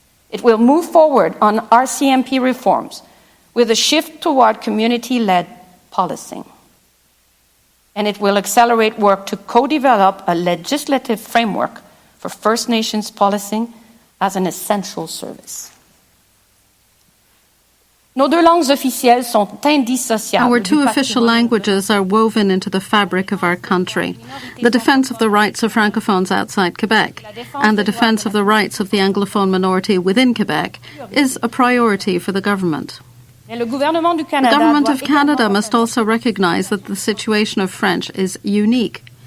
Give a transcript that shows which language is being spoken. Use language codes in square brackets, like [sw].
[en] It will move forward on RCMP reforms with a shift toward community-led policing. And it will accelerate work to co-develop a legislative framework for First Nations policing as an essential service. [fr] Nos deux langues officielles sont indissociables. [en] Our two official languages are woven into the fabric of our country. The defense of the rights of francophones outside Quebec and the defense of the rights of the Anglophone minority within Quebec is a priority for the government. The government The government of Canada must also recognize that the situation of French is unique.